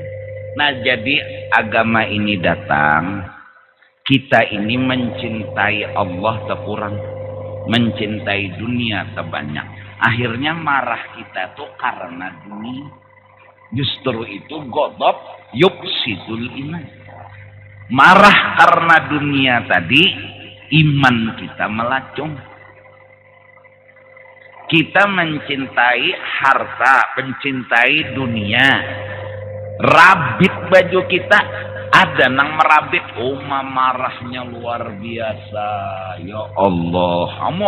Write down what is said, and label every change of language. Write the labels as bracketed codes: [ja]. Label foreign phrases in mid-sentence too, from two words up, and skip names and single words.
[id] Nah jadi agama ini datang, kita ini mencintai Allah terkurang, mencintai dunia terbanyak. Akhirnya marah kita tuh karena dunia. Justru itu [ar] غضب يفسد الإيمان. [id] Marah karena dunia tadi, iman kita melacung. Kita mencintai harta, mencintai dunia. [bjn] Rabit baju kita, ada nang merabit. [id] Marahnya luar biasa. Ya Allah, amuk.